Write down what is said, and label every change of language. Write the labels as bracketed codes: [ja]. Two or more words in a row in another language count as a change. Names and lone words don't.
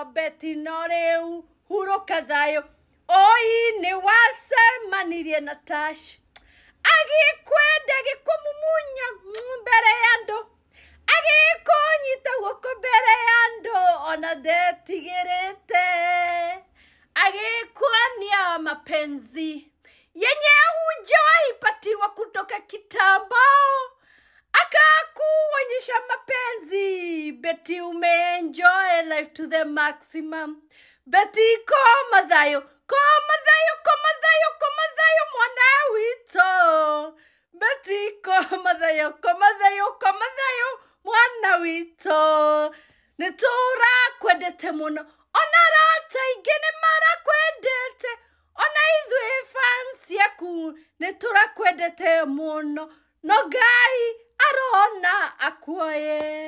[ki] Betty no riu huruka thayo, oi ni wacemanirie na Tash, agikwenda gikumumunya mbere ya andu, agikunyita guoko mbere ya andu, ona ndetigirite, agikuania [sw] mapenzi yenye hujawaipatiwa kutoka kitambo, akakuonyesha mapenzi. Betty umeenjoy life [en] to the maximum. [ki] Betty koma thayo, koma thayo, koma thayo, koma thayo mwana wito. Betty koma thayo, koma thayo, koma thayo mwana wito. Nitura kwendete muno, ona rata ingi ni marakwendete, ona ithui fans yaku nitura kwendete muno, no Ngai arona akuoye.